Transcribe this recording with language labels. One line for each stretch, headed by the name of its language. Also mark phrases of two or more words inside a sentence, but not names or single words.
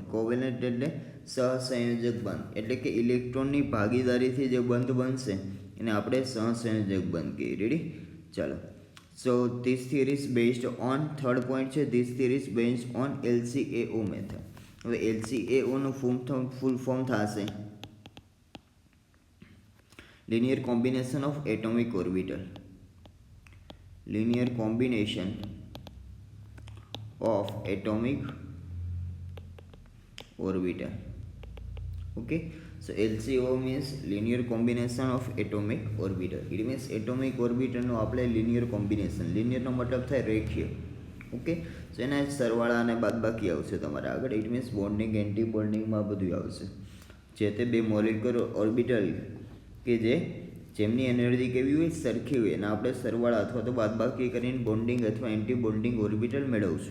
Gujarati: કોવેલેન્ટ એટલે સહસંયોજક બંધ, એટલે કે ઇલેક્ટ્રોનની ભાગીદારીથી જે બંધ બનશે એને આપણે સહસંયોજક બંધ કહીએ. રેડી?
English: ચાલો, so this theory is based on, third point છે this theory is based on LCAO method. હવે LCAOનું full form થશે linear combination of atomic orbital. Linear combination of atomic orbital. Okay, so LCO means linear combination of atomic orbital. It means atomic orbital
Gujarati: નો આપણે
English: linear combination. linear
Gujarati: નો મતલબ થાય રેખીય.
English: okay, so
Gujarati: એના સરવાળા અને બાદબાકી આવશે તમારા આગળ.
English: it means bonding,
Gujarati: એન્ટી બોન્ડિંગમાં બધું આવશે. જે તે બે
English: molecular orbital
Gujarati: કે જેમની એનર્જી કેવી હોય? સરખી હોય, અને આપણે સરવાળા અથવા તો બાદબાકી કરીને બોન્ડિંગ અથવા
English: anti bonding orbital
Gujarati: મેળવશું.